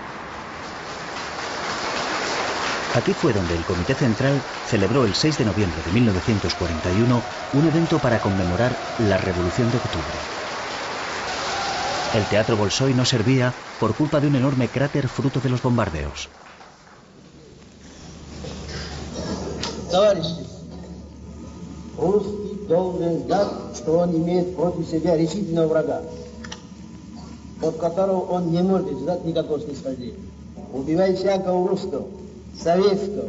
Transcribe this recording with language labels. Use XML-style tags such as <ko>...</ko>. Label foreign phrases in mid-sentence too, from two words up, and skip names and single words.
<es>Aquí fue donde el Comité Central celebró el 6 de noviembre de 1941 un evento para conmemorar la Revolución de Octubre. El Teatro Bolshoi no servía por culpa de un enorme cráter fruto de los bombardeos.</es> <ru>Русский должен знать, что он имеет против себя решительного врага, от которого он не может ждать никакого снисхождения. Убивай всякого русского, советского.</ru>